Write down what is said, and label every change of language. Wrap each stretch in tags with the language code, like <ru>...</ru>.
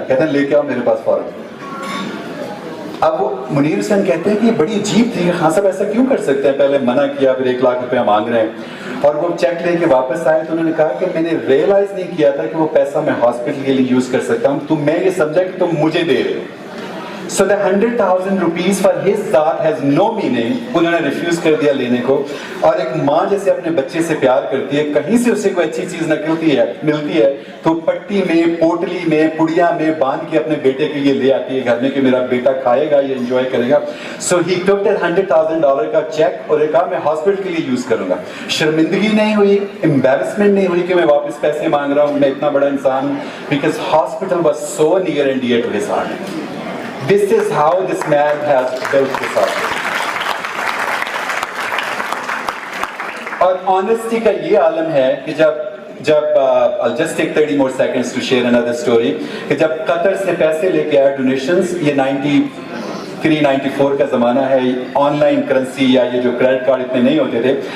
<hi>कहते हैं लेके आओ मेरे पास फौरन. अब वो मुनीर हुसैन कहते हैं कि बड़ी अजीब थी, खान साहब ऐसा क्यों कर सकते हैं, पहले मना किया फिर 1 लाख रुपया मांग रहे हैं. और वो चेक लेके वापस आए तो उन्होंने कहा कि मैंने रियलाइज नहीं किया था कि वो पैसा मैं हॉस्पिटल के लिए यूज कर सकता हूँ, तो मैं ये समझा कि तुम मुझे दे रहे हो.</hi> <en>So the 100,000 rupees for his zaat has no meaning.</en> <hi>उन्होंने रिफ्यूज कर दिया लेने को. और एक माँ जैसे अपने बच्चे से प्यार करती है, कहीं से उसे कोई अच्छी चीज मिलती है तो पट्टी में, पोटली में, पुड़िया में बांध के अपने बेटे के लिए ले आती है घर में कि मेरा बेटा खाएगा, ये एंजॉय करेगा.</hi> <en>So he took that</en> <hi>$100,000 का चेक और कहा मैं हॉस्पिटल के लिए यूज करूंगा. शर्मिंदगी नहीं हुई, एम्बैरेसमेंट नहीं हुई कि मैं वापस पैसे मांग रहा हूँ, मैं इतना बड़ा इंसान हूँ.</hi> <en>Because hospital was so near and dear to his heart. This is how this man has built this up.</en> <hi>और honesty का ये आलम है कि जब</hi> <en>I'll just take 30 more seconds to share another story.</en> <hi>कि जब कतर से पैसे लेके आया डोनेशंस, ये 394 का ज़माना है, ऑनलाइन करेंसी या ये जो क्रेडिट कार्ड इतने नहीं होते थे.</hi>